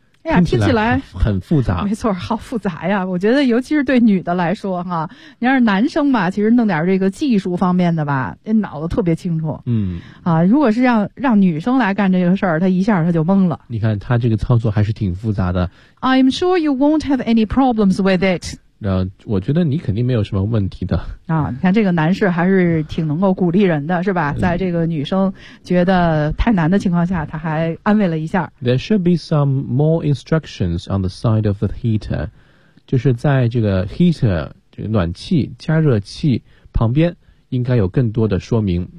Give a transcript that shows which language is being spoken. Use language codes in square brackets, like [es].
[zh] 哎呀，听起来很复杂。没错，好复杂呀。我觉得尤其是对女的来说哈，你要是男生吧，其实弄点这个技术方面的吧，那脑子特别清楚。嗯啊，如果是让女生来干这个事儿，她一下她就懵了。你看她这个操作还是挺复杂的。 [en] I'm sure you won't have any problems with it。 [zh] 我觉得你肯定没有什么问题的啊！你看这个男士还是挺能够鼓励人的，是吧？在这个女生觉得太难的情况下，他还安慰了一下。 [en] There should be some more instructions on the side of the heater， [zh] 就是在这个 heater 这个暖气加热器旁边应该有更多的说明。